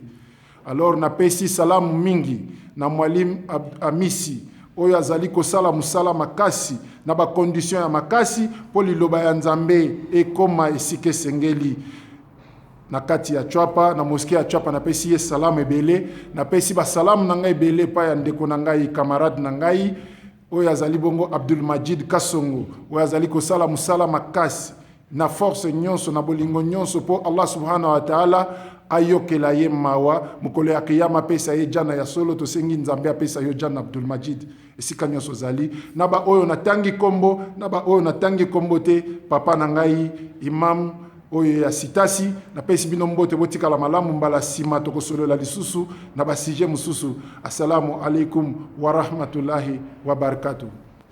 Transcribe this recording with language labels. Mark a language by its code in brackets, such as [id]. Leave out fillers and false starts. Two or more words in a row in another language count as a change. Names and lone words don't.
[ln] Alors na pesi salamu mingi na mwalim Amisi oyo azali kosala musala makasi na ba condition ya makasi po liloba ya nzambe ekoma esike sengeli na kati ya Chwapa na mosquée ya Chwapa na pesi ye salamu ebele na pesi ba salamu na ngai ebele pa ya ndeko na ngai camarade na ngai oyo azali bongo Abdul Majid Kasongo oyo azali kosala musala makasi na force nyonso na bolingo nyonso po Allah [ar] سبحانه وتعالى [ln] ayokela ye mawa mukolo ya kiyama pesa ye jana ya solo to sengi nzambe pesa yo jana Abdul Majid esika nyonso zali na ba oyo natangi kombo na ba oyo natangi kombo te papa na ngai imam oyo ya sitasi na pesi bino mbote botika la malamu mbala sima to kosolola lisusu na ba sujet mususu. [ar] السلام عليكم ورحمة الله وبركاته.